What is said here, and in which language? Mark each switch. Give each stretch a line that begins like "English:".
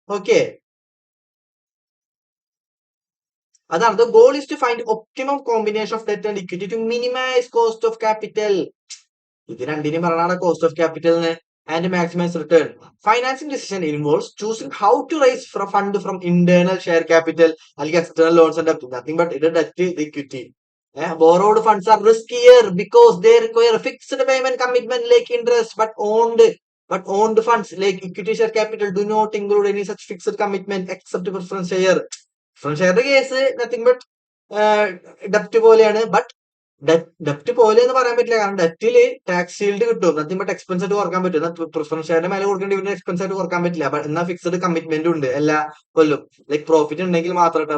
English: okay,
Malayalam: അതാണ്
English: The goal is to find optimum combination of debt and equity to minimise cost of capital.
Malayalam: ഇത് രണ്ടിനും പറഞ്ഞാണ്
English: Cost of ക്യാപിറ്റലിന് and maximise return. Financing decision involves choosing how to raise fund from internal share capital
Malayalam: അല്ലെങ്കിൽ
English: External loans and debt. Nothing but ഇത് debt equity. Borrowed funds are riskier because they require fixed payment commitment like interest, but owned funds like equity share capital do not include any such fixed commitment except preference share. Preference share case nothing but ഡെപ്റ്റ്
Malayalam: പോലെയാണ്. But ഡെപ്റ്റ് പോലെ എന്ന് പറയാൻ പറ്റില്ല. കാരണം ഡെപ്റ്റില് tax shield കിട്ടും. Nothing but expense ആയിട്ട് കുറക്കാൻ പറ്റും. എന്നാൽ പ്രിഫറൻസ് ഷെയറിന്റെ മേലെ കൊടുക്കേണ്ടി വരുന്ന എക്സ്പെൻസ് ആയിട്ട് കുറക്കാൻ പറ്റില്ല. എന്നാൽ ഫിക്സഡ് കമ്മിറ്റ്മെന്റ് ഉണ്ട് എല്ലാ കൊല്ലും. ലൈക് പ്രോഫിറ്റ് ഉണ്ടെങ്കിൽ മാത്രം.